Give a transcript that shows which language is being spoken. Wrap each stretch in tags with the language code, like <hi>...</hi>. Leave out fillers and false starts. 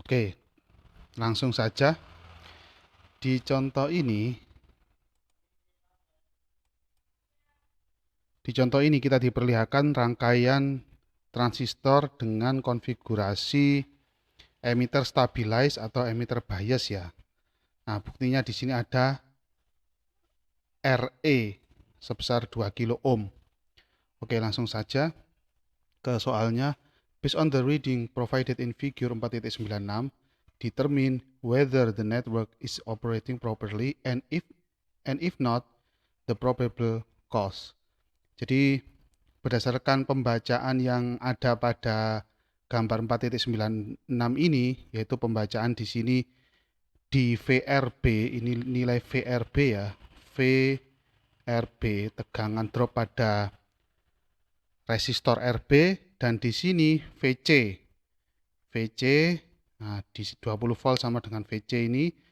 <id>Oke, langsung saja. Di contoh ini kita diperlihatkan rangkaian transistor dengan konfigurasi emitter stabilize atau emitter bias ya. Nah, buktinya di sini ada RE sebesar 2 kilo ohm. Oke, langsung saja ke soalnya.</id> <en>Based on the reading provided in figure 4.96, determine whether the network is operating properly and if not, the probable cause.</en> <id>Jadi berdasarkan pembacaan yang ada pada gambar 4.96 ini, yaitu pembacaan di sini di VRB, ini nilai VRB ya, VRB tegangan drop pada resistor RB, dan di sini VC, nah di 20 volt sama dengan VC ini.</id>